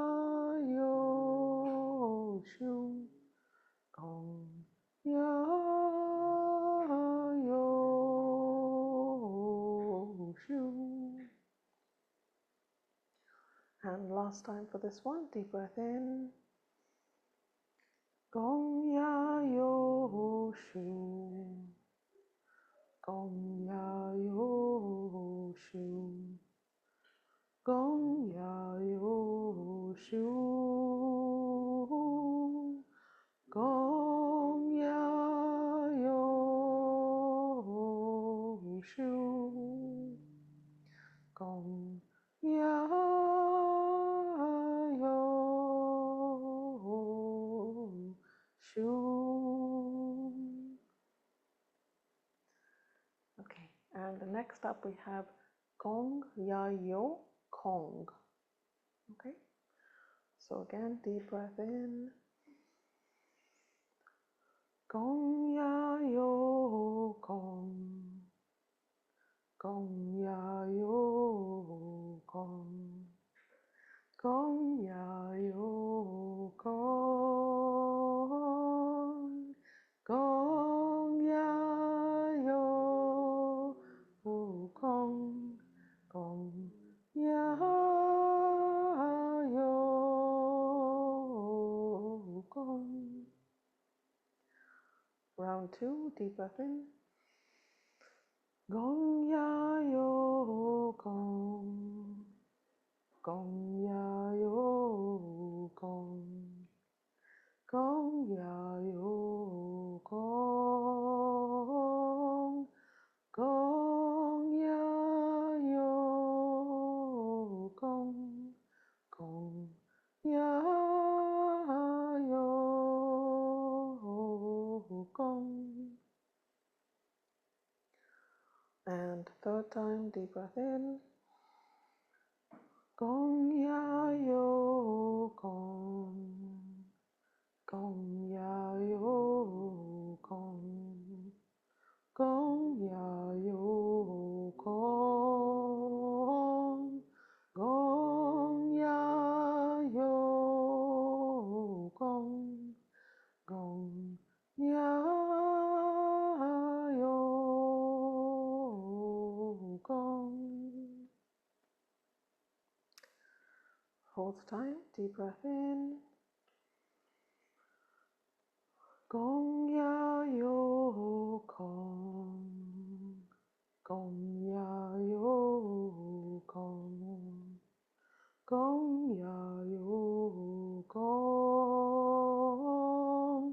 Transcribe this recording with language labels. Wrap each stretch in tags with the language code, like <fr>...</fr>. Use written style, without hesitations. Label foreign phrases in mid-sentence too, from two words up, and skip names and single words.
<en>Yo Shu, Gong Ya Yo Shu. And last time for this one, deep breath in. Gong Ya Yo Shu, Gong Ya Yo Shu, Gong Ya Yo Shu, Gong Ya Yo Shu, Gong Ya Yo Shu. Okay, and next up we have Gong Ya Yo Kong. Okay, so again, deep breath in. Gong ya yo gong. Gong ya yo gong. Gong ya yo gong. Gong ya yo gong. Gong ya yo gong. Round 2, deep breath in. Gong ya yo gong. Gong ya yo gong. Gong ya yo gong. Gong ya yo gong. Gong ya yo gong. And third time, deep breath in. Gong ya yo gong. Gong ya yo gong. Gong ya yo gong. Gong ya yo gong. Gong ya yo gong. Fourth time, deep breath in. Gong ya yo gong. Gong ya yo gong. Gong ya yo gong.</en>